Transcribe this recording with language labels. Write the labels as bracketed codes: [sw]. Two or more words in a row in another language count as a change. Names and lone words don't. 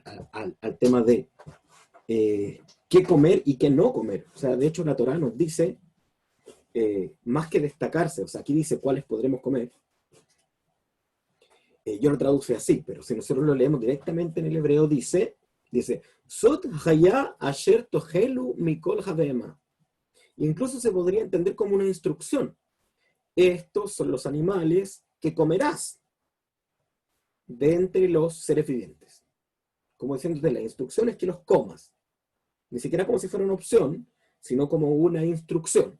[es] Al tema de qué comer y qué no comer. O sea, de hecho la Torá nos dice, más que destacarse, o sea, aquí dice cuáles podremos comer. Yo lo traduce así, pero si nosotros lo leemos directamente en el hebreo, dice, [he] זאת החיה אשר תאכלו מכל הבהמה. [es] Incluso se podría entender como una instrucción. Estos son los animales que comerás de entre los seres vivientes. Como diciéndote, la instrucción es que los comas. Ni siquiera como si fuera una opción, sino como una instrucción.